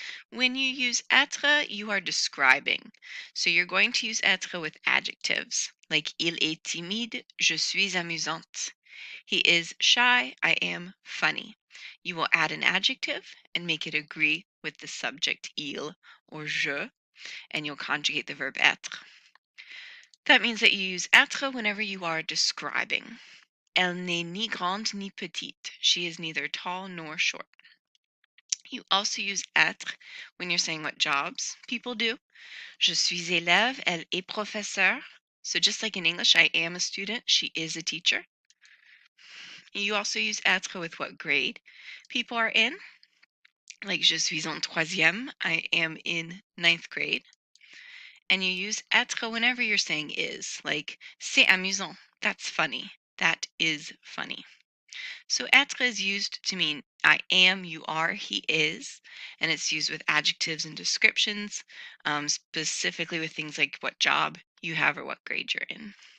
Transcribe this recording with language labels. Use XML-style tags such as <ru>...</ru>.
<en>When you use être, you are describing. So you're going to use être with adjectives, like</en> <fr>il est timide, je suis amusante.</fr> <en>He is shy, I am funny. You will add an adjective and make it agree with the subject il or je, and you'll conjugate the verb être. That means that you use être whenever you are describing.</en> <fr>Elle n'est ni grande ni petite.</fr> <en>She is neither tall nor short. You also use être when you're saying what jobs people do.</en> <fr>Je suis élève, elle est professeur.</fr> <en>So just like in English, I am a student, she is a teacher. You also use être with what grade people are in. Like</en> <fr>je suis en troisième,</fr> <en>I am in 9th grade. And you use être whenever you're saying is, like</en> <fr>c'est amusant,</fr> <en>that's funny, that is funny. So être is used to mean I am, you are, he is, and it's used with adjectives and descriptions, specifically with things like what job you have or what grade you're in.</en>